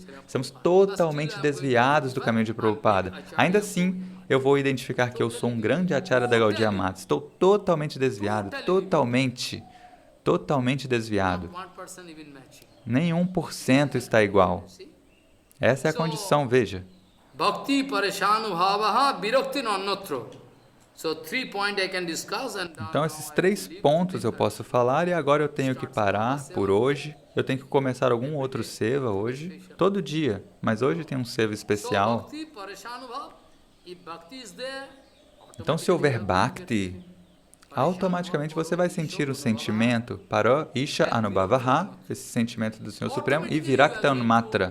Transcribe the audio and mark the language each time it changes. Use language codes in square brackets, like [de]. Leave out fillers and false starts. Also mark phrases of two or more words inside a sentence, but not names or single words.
[pt] Estamos totalmente desviados do caminho de Prabhupada. Ainda assim, eu vou identificar que eu sou um grande acharya da Gaudiya Mata. Estou totalmente desviado, totalmente desviado. Nem 1% está igual. Essa é a condição, veja. [sa] Bhakti parishanubhavaha virakti annatra. [pt] Então, esses 3 pontos eu posso falar e agora eu tenho que parar por hoje. Eu tenho que começar algum outro seva hoje, todo dia, mas hoje tem um seva especial. Então, se houver bhakti, automaticamente você vai sentir o sentimento para [sa] Isha Anubhavaha, [pt] esse sentimento do Senhor Supremo, e [sa] Virakta Anumatra.